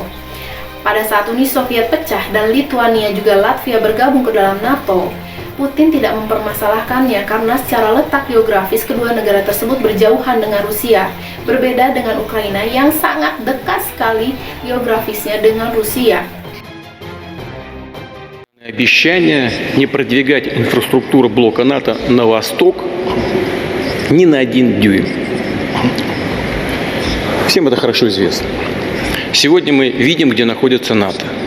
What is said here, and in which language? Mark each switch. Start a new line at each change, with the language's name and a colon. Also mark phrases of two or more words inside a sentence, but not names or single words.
Indonesian: Pada saat Uni Soviet pecah dan Lithuania juga Latvia bergabung ke dalam NATO, Putin tidak mempermasalahkannya karena secara letak geografis kedua negara tersebut berjauhan dengan Rusia, berbeda dengan Ukraina yang sangat dekat sekali geografisnya dengan Rusia.
Russian: Обещание не продвигать инфраструктуру блока НАТО на восток ни на 1 дюйм. Всем это хорошо известно. Сегодня мы видим, где находится НАТО.